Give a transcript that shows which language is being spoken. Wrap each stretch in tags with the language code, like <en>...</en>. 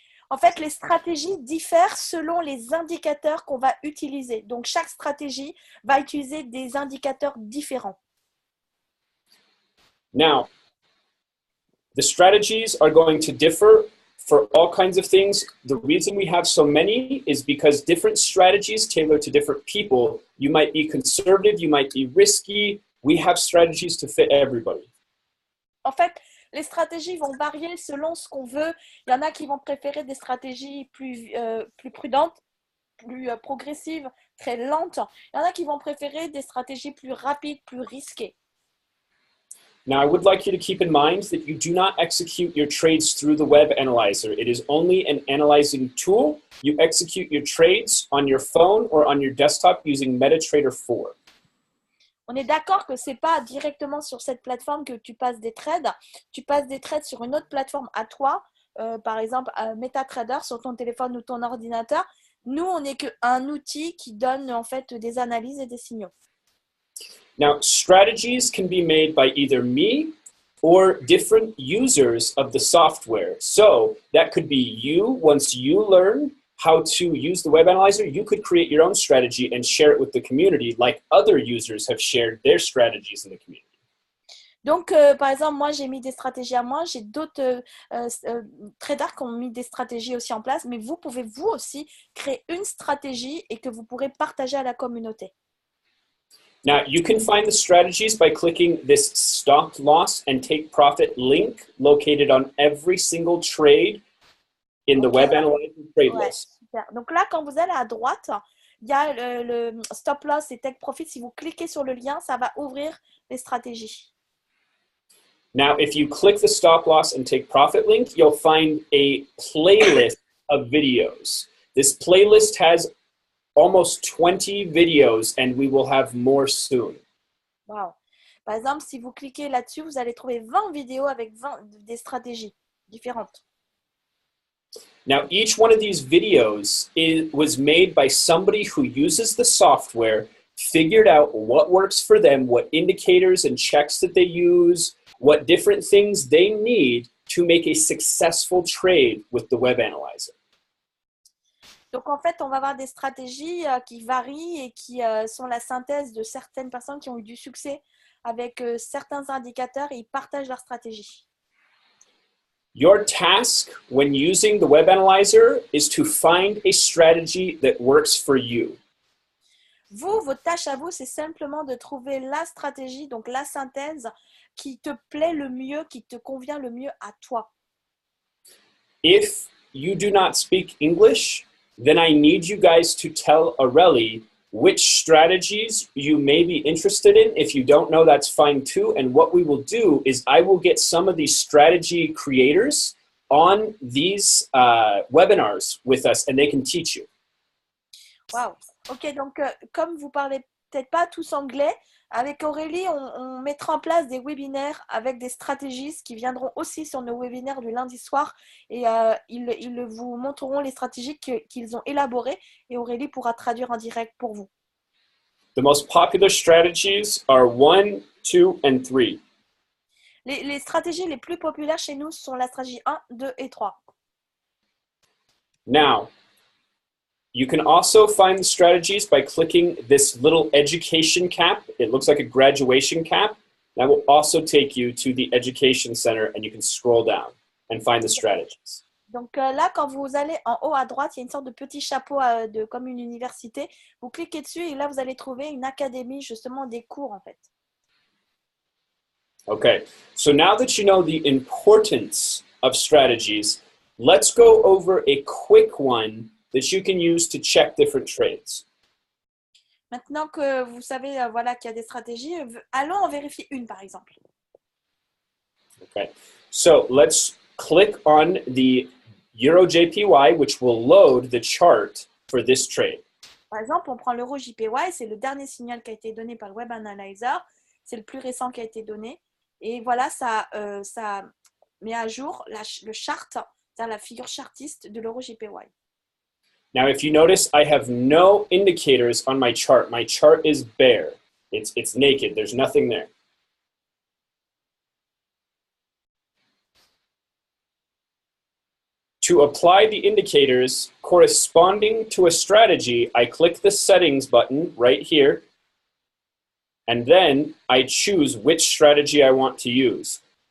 <fr>En fait, les stratégies diffèrent selon les indicateurs qu'on va utiliser. Donc, chaque stratégie va utiliser des indicateurs différents.</fr> <en>Now, the strategies are going to differ for all kinds of things. The reason we have so many is because different strategies tailor to different people. You might be conservative, you might be risky. We have strategies to fit everybody.</en> <fr>En fait, les stratégies vont varier selon ce qu'on veut. Il y en a qui vont préférer des stratégies plus prudentes, plus progressives, très lentes. Il y en a qui vont préférer des stratégies plus rapides, plus risquées.</fr> <en>Now, I would like you to keep in mind that you do not execute your trades through the Web Analyzer. It is only an analyzing tool. You execute your trades on your phone or on your desktop using MetaTrader 4.</en> <fr>On est d'accord que ce n'est pas directement sur cette plateforme que tu passes des trades. Tu passes des trades sur une autre plateforme à toi, par exemple MetaTrader sur ton téléphone ou ton ordinateur. Nous, on n'est qu'un outil qui donne en fait des analyses et des signaux.</fr> <en>Now, strategies can be made by either me or different users of the software. So that could be you. Once you learn how to use the Web Analyzer, you could create your own strategy and share it with the community like other users have shared their strategies in the community.</en> <fr>Donc, par exemple, moi, j'ai mis des stratégies à moi. J'ai d'autres traders qui ont mis des stratégies aussi en place. Mais vous pouvez, vous aussi, créer une stratégie et que vous pourrez partager à la communauté.</fr> <en>Now, you can find the strategies by clicking this stop loss and take profit link located on every single trade in the Web Analyzer trade</en> <fr>Ouais,</fr> <en>list.</en> <fr>super. Donc là, quand vous allez à droite, il y a le stop loss et take profit. Si vous cliquez sur le lien, ça va ouvrir les stratégies.</fr> <en>Now, if you click the stop loss and take profit link, you'll find a playlist of videos. This playlist has almost 20 videos, and we will have more soon. Wow.</en> <fr>Par exemple, si vous cliquez là-dessus, vous allez trouver 20 vidéos avec 20 des stratégies différentes.</fr> <en>Now, each one of these videos was made by somebody who uses the software, figured out what works for them, what indicators and checks that they use, what different things they need to make a successful trade with the Web Analyzer.</en> <fr>Donc en fait, on va avoir des stratégies qui varient et qui sont la synthèse de certaines personnes qui ont eu du succès avec certains indicateurs et ils partagent leurs stratégies.</fr> <en>Your task when using the Web Analyzer is to find a strategy that works for you.</en> <fr>Vous, votre tâche à vous, c'est simplement de trouver la stratégie, donc la synthèse qui te plaît le mieux, qui te convient le mieux à toi.</fr> <en>If you do not speak English, then I need you guys to tell Aurelie which strategies you may be interested in. If you don't know, that's fine too. And what we will do is I will get some of these strategy creators on these webinars with us, and they can teach you. Wow.</en> <fr>Ok, donc comme vous parlez peut-être pas tous anglais, avec Aurélie, on mettra en place des webinaires avec des stratégistes qui viendront aussi sur nos webinaires du lundi soir et ils vous montreront les stratégies qu'ils ont élaborées et Aurélie pourra traduire en direct pour vous.</fr> <en>The most popular strategies are 1, 2, and 3.</en> <fr>Les stratégies les plus populaires chez nous sont la stratégie 1, 2 et 3.</fr> <en>Now, you can also find the strategies by clicking this little education cap. It looks like a graduation cap. That will also take you to the education center and you can scroll down and find the strategies.</en> <fr>Donc là, quand vous allez en haut à droite, il y a une sorte de petit chapeau comme une université. Vous cliquez dessus et là, vous allez trouver une académie, justement des cours en fait.</fr> <en>Okay, so now that you know the importance of strategies, let's go over a quick one that you can use to check different trades.</en> <fr>Maintenant que vous savez voilà, qu'il y a des stratégies, allons en vérifier une par exemple.</fr> <en>Okay, so let's click on the Euro JPY, which will load the chart for this trade.</en> <fr>Par exemple, on prend l'euro JPY, c'est le dernier signal qui a été donné par le Web Analyzer, c'est le plus récent qui a été donné. Et voilà, ça met à jour le chart, c'est-à-dire la figure chartiste de l'euro JPY.</fr> <en>Now, if you notice, I have no indicators on my chart. My chart is bare. It's naked. There's nothing there. To apply the indicators corresponding to a strategy, I click the settings button right here, and then I choose which strategy I want to use.</en>